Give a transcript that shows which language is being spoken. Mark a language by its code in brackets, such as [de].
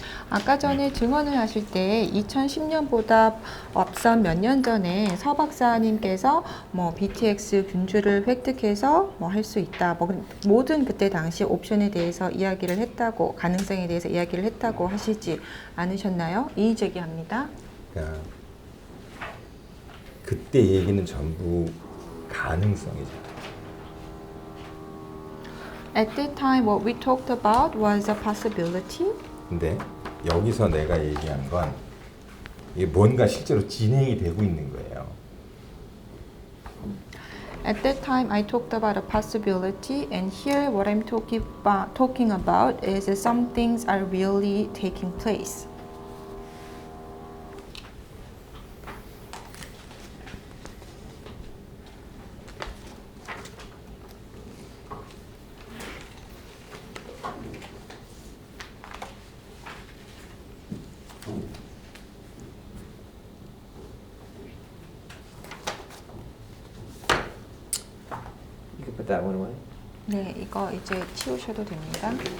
[ko] 아까 전에 증언을 하실 때 2010년보다 앞선 몇 년 전에 서 박사님께서 뭐 BTX 균주를 획득해서 뭐 할 수 있다. 뭐 모든 그때 당시 옵션에 대해서 이야기를 했다고, 가능성에 대해서 이야기를 했다고 하시지 않으셨나요? 이의 제기합니다. 그러니까 그때 얘기는 전부 가능성이죠. [en] At that time, what we talked about was a possibility. [ko] 근데 여기서 내가 얘기한 건 이게 뭔가 실제로 진행이 되고 있는 거예요. [en] At that time, I talked about a possibility, and here what I'm talking about is that some things are really taking place. You can put that one away. [ko] 네, 이거 이제 치우셔도 됩니다.